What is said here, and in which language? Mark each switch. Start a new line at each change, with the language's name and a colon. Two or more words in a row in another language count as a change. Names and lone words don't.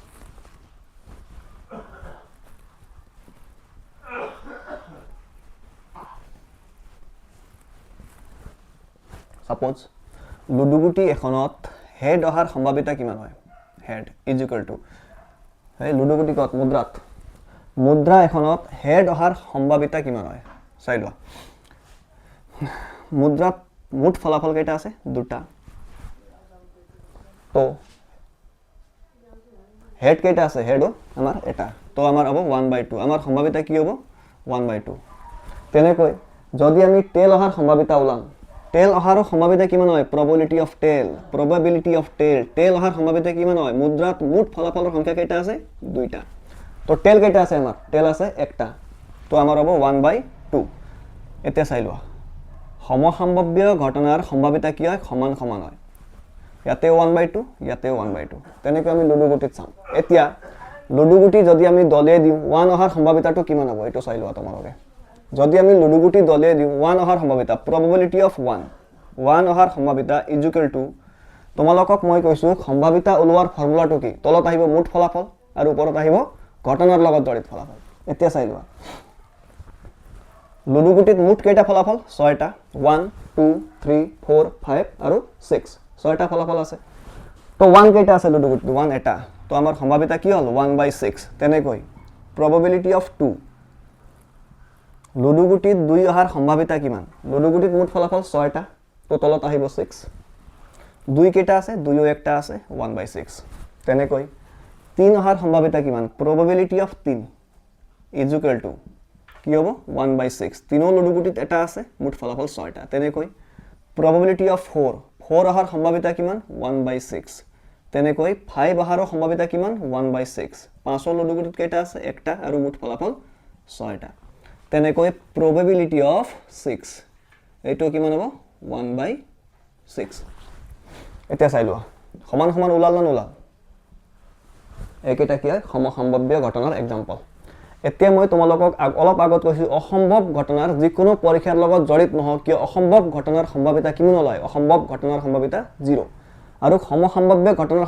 Assamese: সাপোজ লুডু গুটি এখনত হেড অহাৰ সম্ভাৱিতা কিমান হয়
English: head is equal to
Assamese: এই লুডু গুটি কত মুদ্ৰা এখনত হেড অহাৰ সম্ভাৱিতা কিমান হয় চাই লোৱা মুদ্ৰাত মুঠ ফলাফল কেইটা আছে দুটা তো হেড কেইটা আছে হেডও আমাৰ এটা তো আমাৰ হ'ব 1/2 আমাৰ সম্ভাৱিতা কি হ'ব 1/2 তেনেকৈ যদি আমি টেল অহাৰ সম্ভাৱিতা ওলাম টেল অহাৰৰ সম্ভাৱিতা কিমান হয়
English: probability of tail
Assamese: টেল অহাৰ সম্ভাৱিতা কিমান হয় মুদ্ৰাত মুঠ ফলাফলৰ সংখ্যা কেইটা আছে দুইটা তো টেল কেইটা আছে আমাৰ টেল আছে একটা তো আমাৰ হ'ব 1/2 এতিয়া চাই লোৱা সমসম্ভাব্য ঘটনাৰ সম্ভাৱিতা কি হয় সমান সমান হয় ইয়াতে 1/2 ইয়াতে 1/2 তেনেকৈ আমি লুডু গুটিত চাম এতিয়া লুডু গুটি যদি আমি দলিয়াই দিওঁ 1 অহাৰ সম্ভাৱিতাটো কিমান হ'ব এটো চাই লোৱা তোমালোকে যদি আমি লুডু গুটি দলিয়াই দিওঁ 1 অহাৰ সম্ভাৱিতা
English: probability of 1
Assamese: অহাৰ সম্ভাৱিতা
English: is equal to
Assamese: তোমালোকক মই কৈছো সম্ভাৱিতা ওলোৱাৰ ফৰ্মুলাটো কি তলত আহিব মুঠ ফলাফল আৰু ওপৰত আহিব ঘটনাৰ লগত জড়িত ফলাফল এতিয়া চাই লোৱা লুডু গুটিত মুঠ কেইটা ফলাফল 6টা 1 2 3 4 5 আৰু 6 6টা ফলাফল আছে তো 1 কেইটা আছে লুডু গুটিত 1 এটা তো আমাৰ সম্ভাৱিতা কি হ'ল 1/6 তেনেকৈ
English: probability of 2
Assamese: লুডু গুটিত 2 অহাৰ সম্ভাৱিতা কিমান লুডু গুটিত মুঠ ফলাফল 6টা তো তলত আহিব 6 2 কেইটা আছে 2 একটা আছে 1/6 তেনেকৈ 3 অহাৰ সম্ভাৱিতা কিমান
English: probability of 3 is equal to
Assamese: কি হ'ব 1/6 তিনো লুডু গুটিত এটা আছে মুঠ ফলাফল 6টা তেনেকৈ
English: probability of 4
Assamese: অহাৰ সম্ভাৱিতা কিমান 1/6 তেনেকৈ 5 অহাৰৰ সম্ভাৱিতা কিমান 1/6 5 লুডু গুটিত কেইটা আছে একটা আৰু মুঠ ফলাফল 6টা তেনেকৈ
English: probability of 6
Assamese: এইটো কিমান হ'ব 1/6 এতিয়া চাই লোৱা সমান সমান ওলাল না নোলাল এইকেইটা কি হয় সমসম্ভাব্য ঘটনাৰ এক্সাম্পল এতিয়া মই তোমালোকক অলপ আগত কৈছো অসম্ভৱ ঘটনাৰ যিকোনো পৰীক্ষাৰ লগত জড়িত নহওক কিয় অসম্ভৱ ঘটনাৰ সম্ভাৱিতা কিমান ওলায় অসম্ভৱ ঘটনাৰ সম্ভাৱিতা 0 আৰু সমসম্ভাব্য ঘটনাৰ